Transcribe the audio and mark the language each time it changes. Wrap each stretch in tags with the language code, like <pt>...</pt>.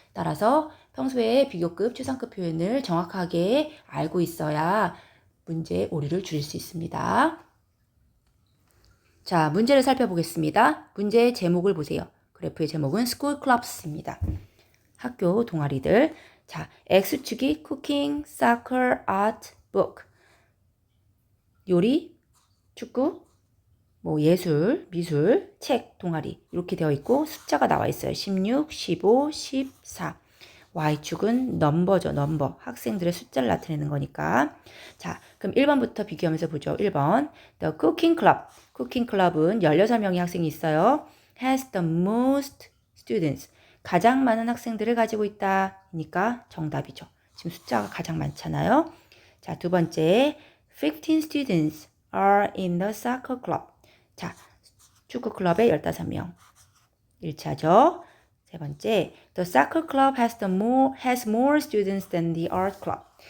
<ko>따라서 평소에 비교급, 최상급 표현을 정확하게 알고 있어야 문제 오류를 줄일 수 있습니다. 자, 문제를 살펴보겠습니다. 문제의 제목을 보세요. 그래프의 제목은 School Clubs입니다. 학교 동아리들. 자, X축이 Cooking, Soccer, Art, Book. 요리, 축구, 예술, 미술, 책, 동아리 이렇게 되어 있고 숫자가 나와 있어요. 16, 15, 14. Y축은 넘버죠. 넘버. 학생들의 숫자를 나타내는 거니까. 자, 그럼 1번부터 비교하면서 보죠. 1번. The Cooking Club. Cooking Club은 16명의 학생이 있어요.</ko> <en>Has the most students.</en> <ko>가장 많은 학생들을 가지고 있다. 그러니까 정답이죠. 지금 숫자가 가장 많잖아요. 자, 두 번째.</ko> <en>15 students are in the soccer club.</en> <ko>자, 축구 클럽에 15명. 일치하죠. 세 번째,</ko> <en>the soccer club has more students than the art club.</en>